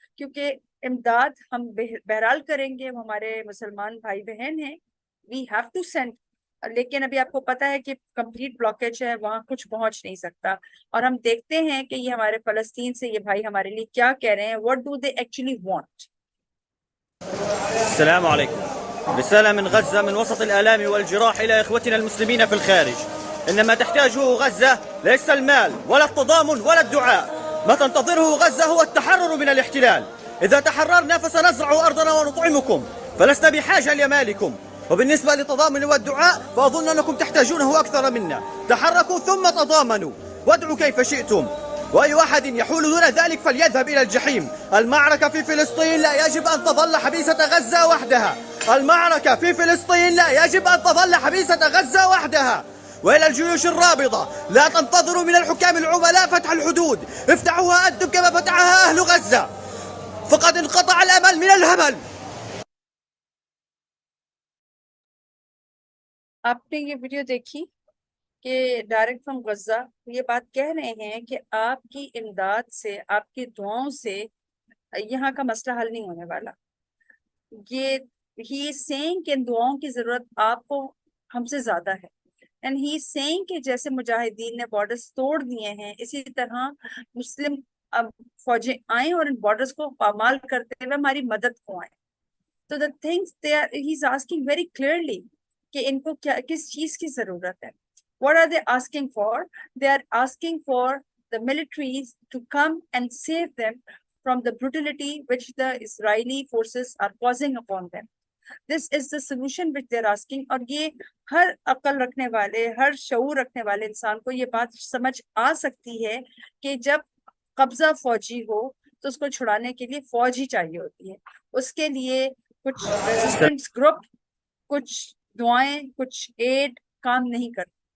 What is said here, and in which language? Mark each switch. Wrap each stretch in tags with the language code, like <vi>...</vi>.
<ur>کیونکہ امداد ہم بہرحال کریں گے، ہمارے مسلمان بھائی بہن ہیں،</ur> <en>We have to send.</en> <ur>لیکن ابھی آپ کو پتا ہے کہ کمپلیٹ بلاکیج ہے، وہاں کچھ پہنچ نہیں سکتا. اور ہم دیکھتے ہیں کہ یہ ہمارے فلسطین سے یہ بھائی ہمارے لیے کیا کہہ رہے ہیں.</ur> <en>What do they actually want?</en> <ar>السلام عليكم. رسالة من غزة من وسط الآلام والجراح إلى إخوتنا المسلمين في الخارج. إنما تحتاجه غزة ليس المال ولا التضامن ولا الدعاء. ما تنتظره غزة هو التحرر من الاحتلال. إذا تحررنا فسنزرع أرضنا ونطعمكم، فلسنا بحاجة لمالكم. وبالنسبة للتضامن والدعاء فأظن أنكم تحتاجونه أكثر منا. تحركوا ثم تضامنوا وادعوا كيف شئتم، وأي أحد يحول دون ذلك فليذهب إلى الجحيم. المعركة في فلسطين لا يجب أن تظل حبيسة غزة وحدها. المعركة في فلسطين لا يجب أن تظل حبيسة غزة وحدها. وإلى الجيوش الرابضة، لا تنتظروا من الحكام العملاء فتح الحدود، افتحوها أنتم كما فتحها أهل غزة، فقد انقطع الأمل من الهمل.</ar> <ur>آپ نے یہ ویڈیو دیکھی کہ ڈائریکٹ فرام غزہ یہ بات کہہ رہے ہیں کہ آپ کی امداد سے، آپ کی دعاؤں سے یہاں کا مسئلہ حل نہیں ہونے والا.</ur> <en>یہ ہی سینگ</en> <ur>کہ ان دعاؤں کی ضرورت آپ کو ہم سے زیادہ ہے.</ur> <en>and he sang</en> <ur>کہ جیسے مجاہدین نے بارڈرز توڑ دیے ہیں، اسی طرح مسلم فوجیں آئیں اور ان بارڈرز کو پامال کرتے ہوئے ہماری مدد کو آئیں. تو</ur> <en>the things he is asking very clearly</en> <ur>کہ ان کو کیا، کس چیز کی ضرورت ہے.</ur> <en>What are they asking for? They are asking for the militaries to come and save them from the brutality which the Israeli forces are causing upon them. This is the solution which they are asking.</en> <ur>اور یہ ہر عقل رکھنے والے، ہر شعور رکھنے والے انسان کو یہ بات سمجھ آ سکتی ہے کہ جب قبضہ فوجی ہو تو اس کو چھڑانے کے لیے فوج ہی چاہیے ہوتی ہے. اس کے لیے کچھ ریزسٹنس گروپ، کچھ دعائیں، کچھ ایڈ کام نہیں کرتی.</ur>